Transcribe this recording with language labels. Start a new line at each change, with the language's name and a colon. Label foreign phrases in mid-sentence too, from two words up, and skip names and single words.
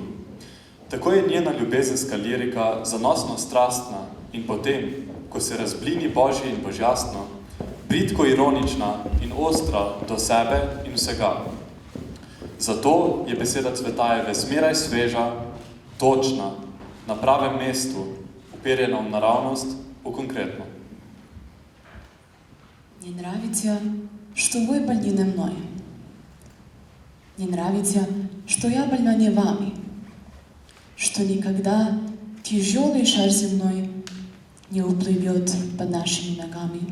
Slovenian: Tako je njena ljubezenska lirika zanosno strastna in potem, ko se razblini božje in božjastno, bridko ironična in ostra do sebe in vsega. Zato je beseda Cvetajeve zmeraj sveža, točna, na pravem mestu, uperjena v naravnost, v konkretno.
Russian: Мне нравится, что вы больны мной. Мне нравится, что я больна не вами, что никогда тяжелый шар земной не уплывет под нашими ногами.